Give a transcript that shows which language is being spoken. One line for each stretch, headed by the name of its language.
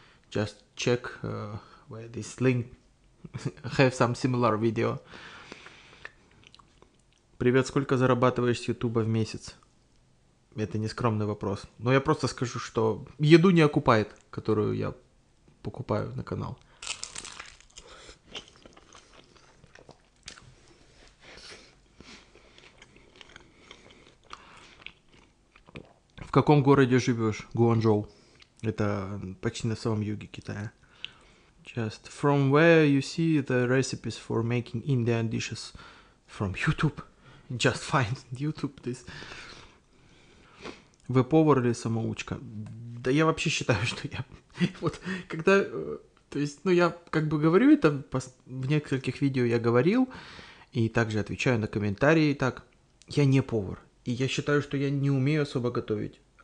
English: Just check where this link have some similar video.
Russian: Привет, сколько зарабатываешь с Ютуба в месяц? Это не скромный вопрос. Но я просто скажу, что еду не окупает, которую я покупаю на канал. В каком городе живешь? Гуанчжоу. Это почти на самом юге Китая.
English: Just from where you see the recipes for making Indian dishes? From YouTube. Just find YouTube this.
Russian: Вы повар или самоучка? Да я вообще считаю, что я... Вот, когда То есть, ну, я как бы говорю это, в нескольких видео я говорил, и также отвечаю на комментарии. Так, я не повар, и я считаю, что я не умею особо готовить.